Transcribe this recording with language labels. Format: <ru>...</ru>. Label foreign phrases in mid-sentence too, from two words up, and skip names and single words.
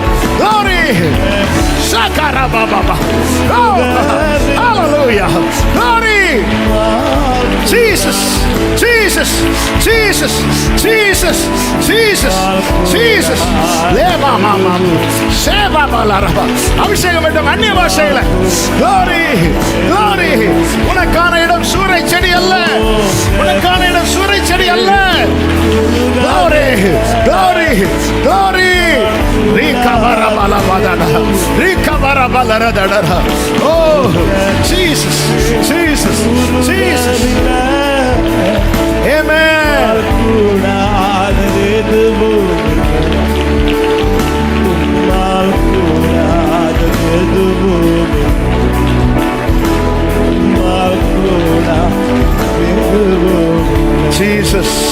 <en>glory. Shakarababa. Oh, hallelujah. glory. Jesus, Jesus, Jesus, Jesus, Jesus, Jesus. Leva mama. Sheva balaraba.</en> <ta>அபிஷேகம் வேண்டும் அந்நிய பாஷையில.</ta> <en>glory, glory.</en> <ta>உனக்கான இடம் சூறை செடி அல்ல, உனக்கான இடம் சூறை செடி அல்ல.</ta> <en>glory, glory, glory. Rikavara balabadana. Rikavara balaradadara. Oh, Jesus, Jesus, Jesus. Amen. Jesus.</en>